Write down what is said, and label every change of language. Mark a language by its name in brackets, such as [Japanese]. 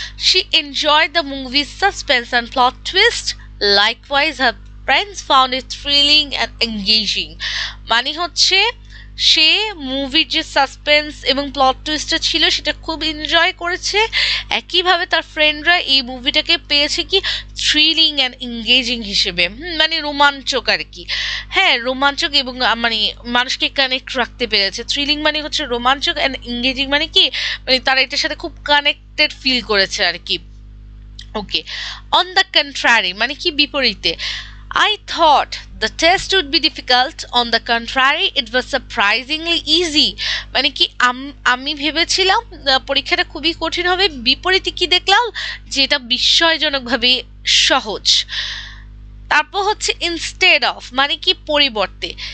[English] she enjoyed the movie's suspense and plot twist, likewise her friends found it thrilling and engaging, [Bangla] মানে হচ্ছে সে মুভির যে suspense এবং plot টুইস্টটা ছিল সেটা খুব এনজয় করেছে, একইভাবে তার ফ্রেন্ডরা এই মুভিটাকে পেয়েছে কি থ্রিলিং অ্যান্ড এঙ্গেজিং হিসেবে, মানে রোমাঞ্চক আর কি। হ্যাঁ, রোমাঞ্চক এবং মানে মানুষকে কানেক্ট রাখতে পেরেছে। থ্রিলিং মানে হচ্ছে রোমাঞ্চক, অ্যান্ড এঙ্গেজিং মানে কি মানে তারা এটার সাথে খুব কানেক্টেড ফিল করেছে আর কি। ওকে, অন দ্য কন্ট্রারি, মানে কি বিপরীতে। [English] I thought the test would be difficult. On the contrary, it was surprisingly easy. [Bangla] মানে কি আমি ভেবেছিলাম পরীক্ষাটা খুবই কঠিন হবে, বিপরীতে কি দেখলাম যে এটা বিস্ময়জনকভাবে সহজ। তারপর হচ্ছে ইনস্টেড অফ, মানে কি পরিবর্তে।